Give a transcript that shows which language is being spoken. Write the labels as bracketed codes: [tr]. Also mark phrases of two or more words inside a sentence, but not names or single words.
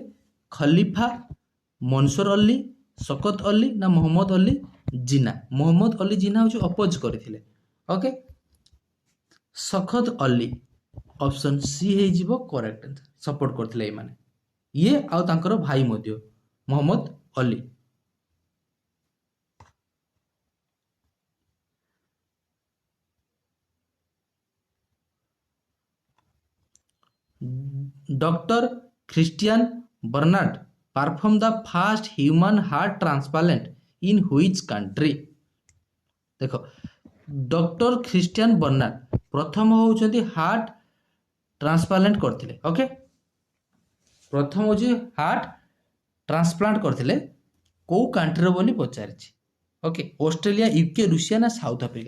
[or] ଖଲିଫା, ମନସୁର ଅଲି, ଶକତ ଅଲି ନା ମହମ୍ମଦ ଅଲି ଜିନା? ମହମ୍ମଦ ଅଲି ଜିନା ହେଉଛି ଅପୋଜ କରିଥିଲେ। ଓକେ, ଶକତ ଅଲି, ଅପସନ୍ ସି ହେଇଯିବ [en] correct answer. [or] ସପୋର୍ଟ କରିଥିଲେ ଏମାନେ, ଇଏ ଆଉ ତାଙ୍କର ଭାଇ ମଧ୍ୟ ମହମ୍ମଦ ଅଲି। [en] Dr. Christian Barnard performed the first human heart transplant in which country? [or] ଦେଖ ଡକ୍ଟର ଖ୍ରୀଷ୍ଟିଆନ ବର୍ନାର୍ଡ ପ୍ରଥମ ହେଉଛନ୍ତି [en] heart transplant [or] କରିଥିଲେ। ଓକେ, ପ୍ରଥମ ହେଉଛି [en] heart transplant [or] କରିଥିଲେ କେଉଁ କାଣ୍ଟ୍ରିର ବୋଲି ପଚାରିଛି। ଓକେ, ଅଷ୍ଟ୍ରେଲିଆ, ୟୁକେ, ରୁଷିଆ ନା ସାଉଥ ଆଫ୍ରିକା?